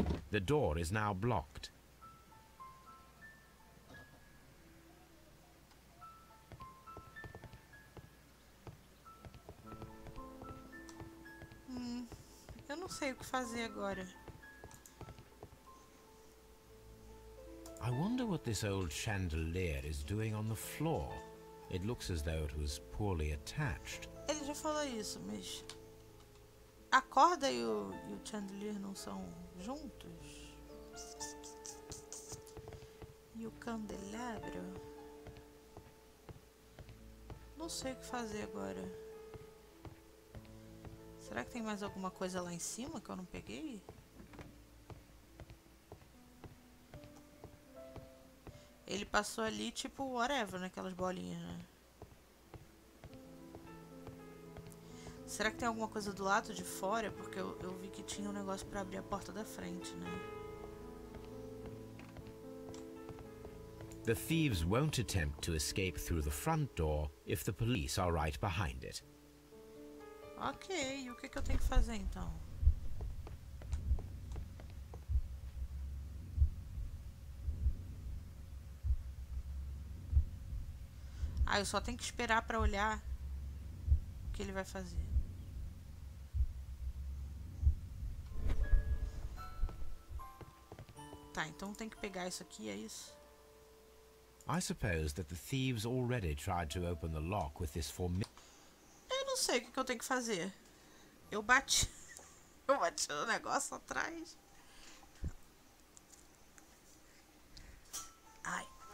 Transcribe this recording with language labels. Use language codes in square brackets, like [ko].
[en] The door is now blocked. [pt] Eu não sei o que fazer agora. [en] I wonder what this old chandelier is doing on the floor. It looks as though it was poorly attached. [pt] Ele já falou isso, mas... A corda e o chandelier não são juntos? E o candelabro? Não sei o que fazer agora. Será que tem mais alguma coisa lá em cima que eu não peguei? Ele passou ali tipo whatever, naquelas bolinhas, né? Será que tem alguma coisa do lado de fora? Porque eu vi que tinha um negócio pra abrir a porta da frente, né? [en] The thieves won't attempt to escape through the front door if the police are right behind it. [pt] Ok, e o que que eu tenho que fazer então? Ah, eu só tenho que esperar pra olhar o que ele vai fazer. Tá, então tem que pegar isso aqui, é isso? [en] I suppose that the thieves already tried to open the lock with this formidable... [pt] Eu não sei o que que eu tenho que fazer. Eu bati. Eu bati no negócio atrás. Ai.